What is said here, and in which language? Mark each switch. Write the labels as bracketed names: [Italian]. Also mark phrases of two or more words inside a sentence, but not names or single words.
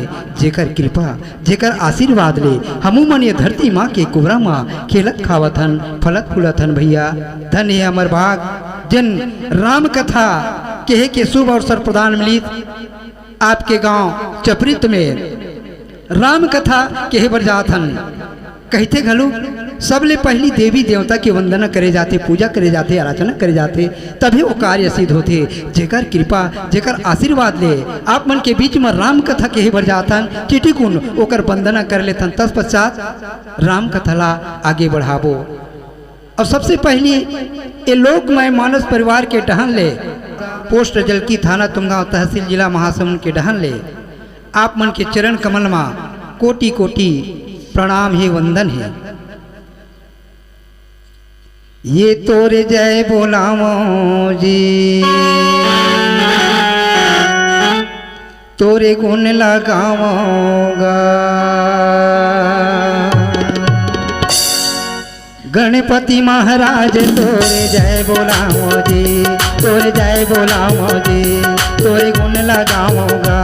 [Chhattisgarhi] जेकर कृपा जेकर आशीर्वाद ले हमू मन ये धरती माँ के कुबरा माँ खेलत खावतन फलत फूलतन भैया। धन है अमर भाग जिन राम कथा कहे के शुभ अवसर प्रदान मिलित आपके गांव चपरित में राम कथा कहे बर जाथन। कहते घलू सबले पहली देवी देवता की वंदना करे जाते, पूजा करे जाते, आराधना करे जाते, तभी वो कार्य सिद्ध होते। जेकर कृपा जेकर आशीर्वाद ले आप मन के बीच में राम कथा कहे बर जातन टिटिकुन ओकर वंदना कर लेतन। तत्पश्चात राम कथा ला आगे बढ़ाबो। और सबसे पहली ये लोकमय मानस परिवार के डहन ले पोस्ट जलकी थाना तुमगांव तहसील जिला महासमुंद के डहन ले आप मन के चरण कमल में कोटि कोटि प्रणाम है, वंदन है। ये तोरे जय बोलावो जी, तोरे गुण लगावोगा। गणपति महाराज तोरे जय बोलावो जी, तोरे जय बोलावो जी, तोरे गुण लगावोगा।